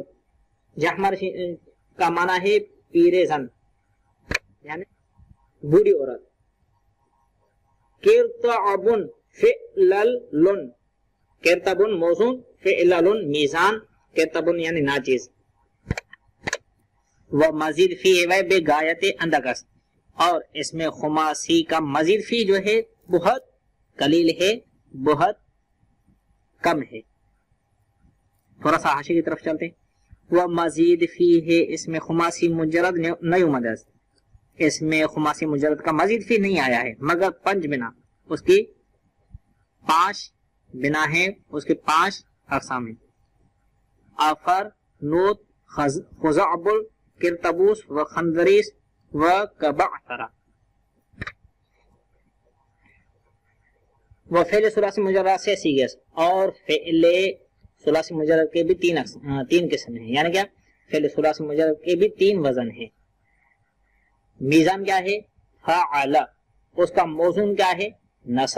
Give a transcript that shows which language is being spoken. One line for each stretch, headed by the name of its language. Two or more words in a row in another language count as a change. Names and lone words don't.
Urdu: جحمرش کا معنی ہے
Persian: پیرے زن
Urdu: یعنی بوڑھی عورت. کرتعبن فعللن, کرتبن موزون, فعللن میزان, کرتبن یعنی ناچیز. وہ مزید فی ہے بے غایت اندکس, اور اس میں خماسی کا مزید فی جو ہے بہت قلیل ہے, بہت کم ہے. تھوڑا سا حاشیے کی طرف چلتے. وہ مزید فی ہے, اس میں خماسی مجرد نہیں مدرس, اس میں خماسی مجرد کا مزید فی نہیں آیا ہے, مگر پنج بنا, اس کی 5 بنا ہے, اس کے 5 اقسام ہیں. آفر,
Arabic: نوت, خزعبل, کرتبوس و خندریس و کبعثرہ.
Urdu: وہ فعل ثلاثی مجرد سے سیگے, اور فعل ثلاثی مجرد کے بھی 3 قسم ہیں. یعنی کیا, فعل ثلاثی مجرد کے بھی 3 وزن ہیں. میزان کیا ہے, فعل, اس کا موزون کیا ہے, نصر.